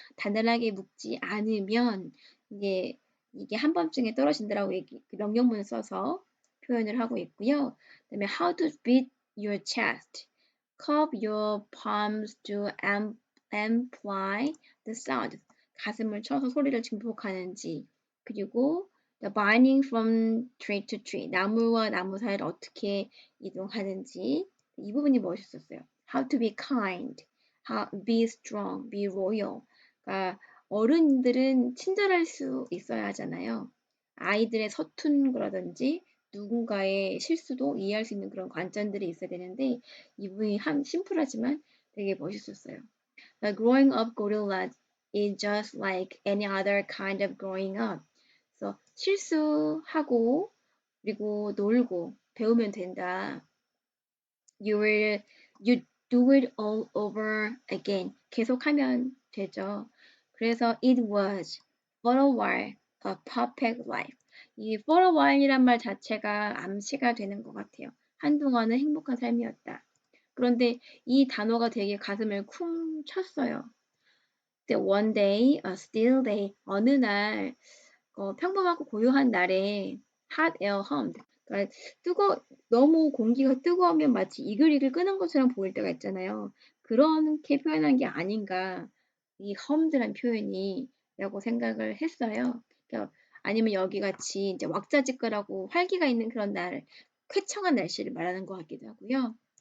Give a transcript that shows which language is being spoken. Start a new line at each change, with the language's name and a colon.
Korean: 단단하게 묶지 않으면 이게 한 번쯤에 떨어진다라고 명령문을 써서 표현을 하고 있고요.
English: 그다음에 how to beat your chest. Cup your palms to amplify the sound.
Korean: 가슴을 쳐서 소리를 증폭하는지 그리고
English: the binding from tree to tree
Korean: 나무와 나무 사이를 어떻게 이동하는지 이 부분이 멋있었어요.
English: How to be kind, how be strong, be royal.
Korean: 그러니까 어른들은 친절할 수 있어야 하잖아요. 아이들의 서툰 거라든지 누군가의 실수도 이해할 수 있는 그런 관점들이 있어야 되는데 이 부분이 심플하지만 되게 멋있었어요.
English: The growing up gorilla is just like any other kind of growing up.
Korean: 그래서 실수하고 그리고 놀고 배우면 된다.
English: You do it all over again.
Korean: 계속하면 되죠.
English: 그래서 it was for a while a perfect life.
Korean: 이
English: for a while
Korean: 이란 말 자체가 암시가 되는 것 같아요. 한동안은 행복한 삶이었다. 그런데 이 단어가 되게 가슴을 쿵 쳤어요.
English: The one day, a still day,
Korean: 어느 날, 평범하고 고요한 날에
English: hot air hummed.
Korean: 그러니까 너무 공기가 뜨거우면 마치 이글이글 끄는 것처럼 보일 때가 있잖아요. 그렇게 표현한 게 아닌가, 이 hummed란 표현이라고 생각을 했어요. 그러니까 아니면 여기 같이 이제 왁자지껄하고 활기가 있는 그런 날, 쾌청한 날씨를 말하는 것 같기도 하고요.